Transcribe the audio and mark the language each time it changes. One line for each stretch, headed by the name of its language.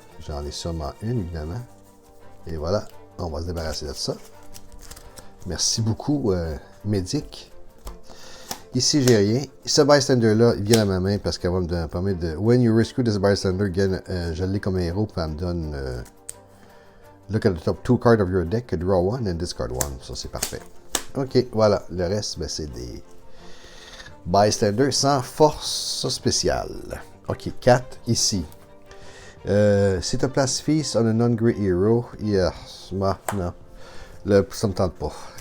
French: J'en ai sûrement une, évidemment. Et voilà, on va se débarrasser de ça. Merci beaucoup, Médic. Ici, j'ai rien. Ce bystander-là, il vient à ma main parce qu'elle va me permettre de...
English: When you rescue this bystander,
French: je l'ai comme héros, puis elle me donne...
English: look at the top 2 cards of your deck, draw 1 and discard 1.
French: Ça, c'est parfait. Ok, voilà. Le reste, ben, c'est des bystanders sans force spéciale. Ok, 4 ici. Si tu places
English: Feast on a non-grey hero, yes,
French: non. Ça me tente pas.